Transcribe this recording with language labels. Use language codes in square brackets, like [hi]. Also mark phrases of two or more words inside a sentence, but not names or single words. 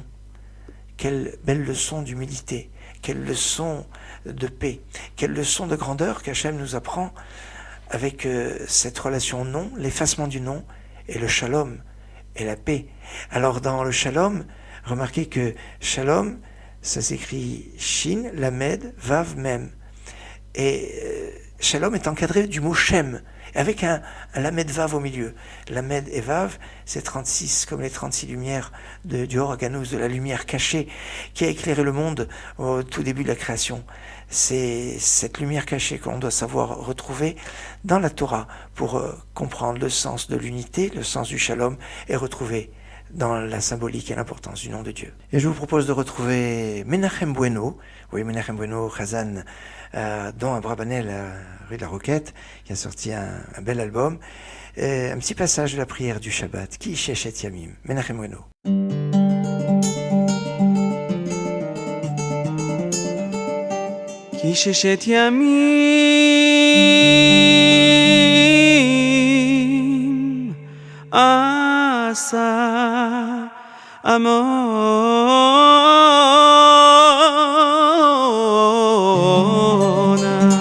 [fr] Quelle belle leçon d'humilité, quelle leçon de paix, quelle leçon de grandeur qu'Hachem nous apprend avec cette relation nom, l'effacement du nom et le shalom et la paix. Alors dans le shalom, remarquez que shalom, ça s'écrit shin, [he] למד, וו, מם. [fr] Et shalom est encadré du mot shem, avec un [he] למד וו [fr] au milieu. Lamed et vav, c'est 36, comme les 36 lumières du Organus, de la lumière cachée qui a éclairé le monde au tout début de la création. C'est cette lumière cachée qu'on doit savoir retrouver dans la Torah pour comprendre le sens de l'unité, le sens du shalom, et retrouver dans la symbolique et l'importance du nom de Dieu. Et je vous propose de retrouver Menachem Bueno, oui, Menachem Bueno, Chazan, dont Abrabanel, rue de la Roquette, qui a sorti un bel album, un petit passage de la prière du Shabbat, [he] כי ששת ימים, [fr] Menachem Bueno. [he] כי ששת ימים Asa Amona